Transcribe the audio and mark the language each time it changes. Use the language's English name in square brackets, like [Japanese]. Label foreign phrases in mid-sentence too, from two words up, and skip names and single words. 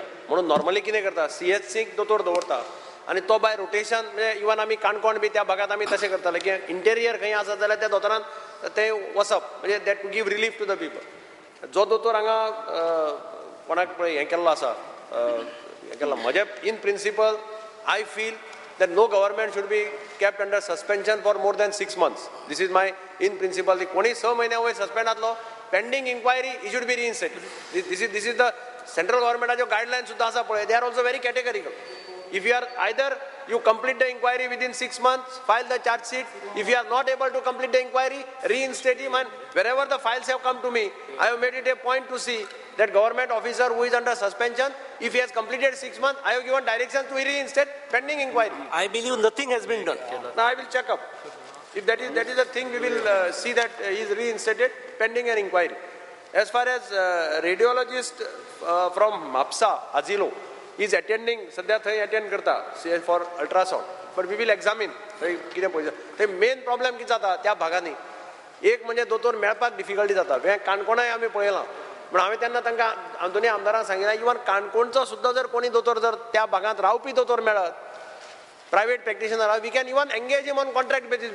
[Konkani] म्हणून नॉर्मली कितें करता, CHCक दोतोर दवरता आनी तो [English] by rotation, [Konkani] म्हणजे इवन आमी काणकोण बी त्या भागात आमी तशें करताले की इंटेरियर खंय आसत जाल्यार त्या दोतोरान ते वचप, म्हणजे [English] that to give relief to the people. [Konkani] जो दोतोर हांगा कोणाक पळय हें केल्लो आसा, हें केल्लो म्हजे [English] in principle I feel that no government should be kept under suspension for more than 6 months. This is my in principle. [Konkani] कोणी 6 महिन्या वयर सस्पेंड आसलो, [English] pending inquiry he should be reinstated. This is the central government guidelines [Konkani] सुद्धा आसा पळय, [English] they are also very categorical. If you are either you complete the inquiry within 6 months, file the charge sheet. If you are not able to complete the inquiry, reinstate him. And wherever the files have come to me, I have made it a point to see that government officer who is under suspension, if he has completed 6 months, I have given directions to reinstate pending inquiry. I believe nothing has been done. Now I will check up. If that is the thing, we will see that he is reinstated pending an inquiry. As far as radiologist from MAPSA, Azilo, is attending, [Konkani] सध्या थंय अटेंड करता [English] for ultrasound, but we will examine [Konkani] थंय कितें पळयता. थंय मेन प्रॉब्लेम कितें जाता त्या भागांनी, एक म्हणजे दोतोर मेळपाक डिफिकल्टी जाता. हे काणकोणाय आमी पळयलां, पण हांवें तेन्ना तांकां दोनी आमदारांक सांगितलें, इवन काणकोणचो सुद्दां जर कोणी दोतोर जर त्या भागांत रावपी दोतोर मेळत, [English] private practitioner, we can even engage him on contract basis.